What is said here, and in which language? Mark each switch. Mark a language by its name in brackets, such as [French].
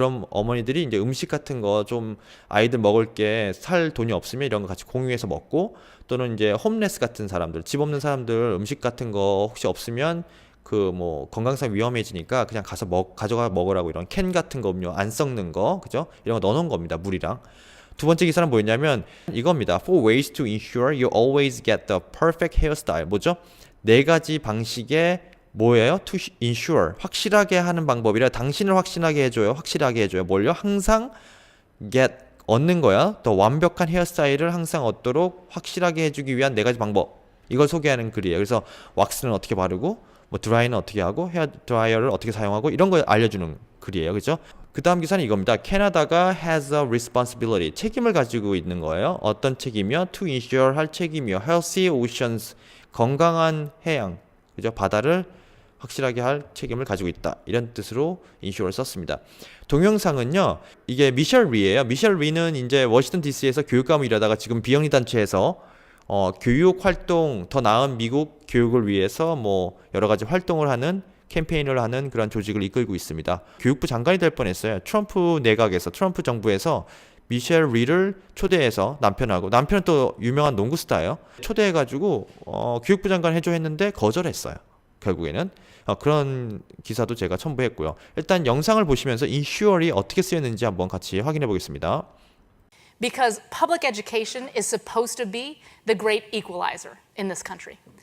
[Korean] 그럼 어머니들이 이제 음식 같은 거 좀 아이들 먹을 게 살 돈이 없으면 이런 거 같이 공유해서 먹고 또는 이제 홈레스 같은 사람들, 집 없는 사람들 음식 같은 거 혹시 없으면 그 뭐 건강상 위험해지니까 그냥 가서 가져가 먹으라고 이런 캔 같은 거 음료 안 썩는 거 그죠? 이런 거 넣어놓은 겁니다. 물이랑. 두 번째 기사는 뭐였냐면 이겁니다. [English] Four ways to ensure you always get the perfect hairstyle. [Korean] 뭐죠? 네 가지 방식의 뭐예요? To ensure 확실하게 하는 방법이라 당신을 확실하게 해줘요. 확실하게 해줘요. 뭘요? 항상 get 얻는 거야. 더 완벽한 헤어스타일을 항상 얻도록 확실하게 해주기 위한 네 가지 방법. 이걸 소개하는 글이에요. 그래서 왁스는 어떻게 바르고 뭐 드라이는 어떻게 하고 헤어 드라이어를 어떻게 사용하고 이런 걸 알려주는 글이에요. 그죠? 그 다음 기사는 이겁니다. [English] 캐나다가 has a responsibility. [Korean] 책임을 가지고 있는 거예요. 어떤 책임이요? To ensure 할 책임이요. Healthy oceans. 건강한 해양. 그죠? 바다를 확실하게 할 책임을 가지고 있다. 이런 뜻으로 insure를 썼습니다. 동영상은요. 이게 미셸 리예요. 미셸 리는 이제 워싱턴 DC에서 교육감을 일하다가 지금 비영리 단체에서 교육 활동, 더 나은 미국 교육을 위해서 뭐 여러 가지 활동을 하는 캠페인을 하는 그런 조직을 이끌고 있습니다. 교육부 장관이 될 뻔했어요. 트럼프 내각에서, 트럼프 정부에서 미셸 리를 초대해서 남편은 또 유명한 농구 스타예요. 초대해가지고 교육부 장관 해줘 했는데 거절했어요. 결국에는 그런 기사도 제가 첨부했고요. 일단 영상을 보시면서 ensure이 어떻게 쓰였는지 한번 같이 확인해 보겠습니다. [English] Because public education is supposed to be the great equalizer in this country.